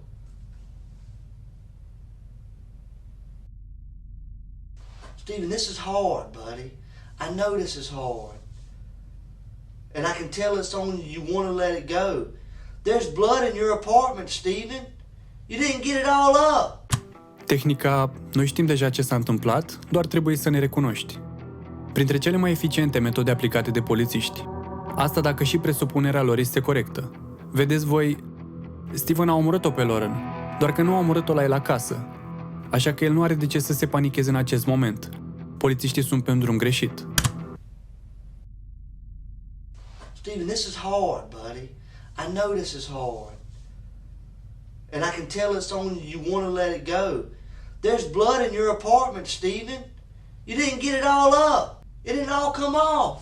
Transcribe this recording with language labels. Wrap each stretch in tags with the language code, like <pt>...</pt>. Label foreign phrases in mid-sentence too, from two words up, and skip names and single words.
<en>Stephen, this is hard, buddy. I know this is hard. And I can tell it's on you. You want to let it go. There's blood in your apartment, Stephen. You didn't get it all up.</en> <ro>Tehnica, noi știm deja ce s-a întâmplat, doar trebuie să ne recunoști. Printre cele mai eficiente metode aplicate de polițiști. Asta dacă și presupunerea lor este corectă. Vedeți voi, Stephen a omorât-o pe Lauren, doar că nu a omorât-o la el acasă. Așa că el nu are de ce să se panicheze în acest moment. Polițiștii sunt pe un drum greșit.</ro> <en>Stephen, this is hard, buddy. I know this is hard. And I can tell it's on you. You want to let it go. There's blood in your apartment, Stephen. You didn't get it all up. It didn't all come off.</en>